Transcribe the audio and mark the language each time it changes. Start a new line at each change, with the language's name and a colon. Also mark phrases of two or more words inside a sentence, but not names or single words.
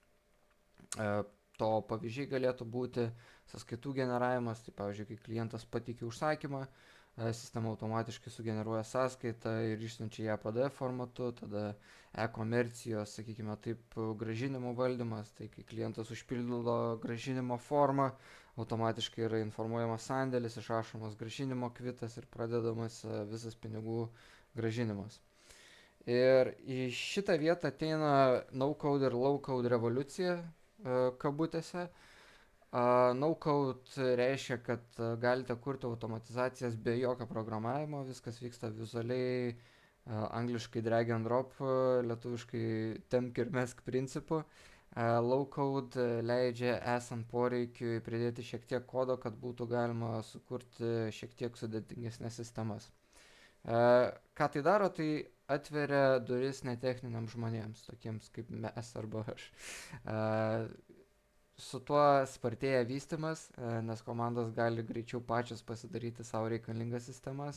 Lithuanian: To pavyzdžiai galėtų būti sąskaitų generavimas, tai pavyzdžiui, kai klientas pateikia užsakymą, sistema automatiškai sugeneruoja sąskaitą ir išsiunčia ją PDF formatu, tada e-komercijos, sakykime taip, gražinimo valdymas, tai kai klientas užpildo gražinimo formą, automatiškai yra informuojamas sandėlis, išrašomas gražinimo kvitas ir pradedamas visas pinigų gražinimas. Ir į šitą vietą ateina no-code ir low-code revoliucija, kabutėse. No-code reiškia, kad galite kurti automatizacijas be jokio programavimo, viskas vyksta vizualiai, angliškai
English: drag and drop,
Lithuanian: lietuviškai tempk ir mesk principu. Low-code leidžia esant poreikiui pridėti šiek tiek kodo, kad būtų galima sukurti šiek tiek sudėtingesnės sistemas. Ką tai daro, tai atveria duris netechniniams žmonėms, tokiems kaip mes arba aš. Su tuo spartėja vystymas, nes komandos gali greičiau pačios pasidaryti savo reikalingas sistemas.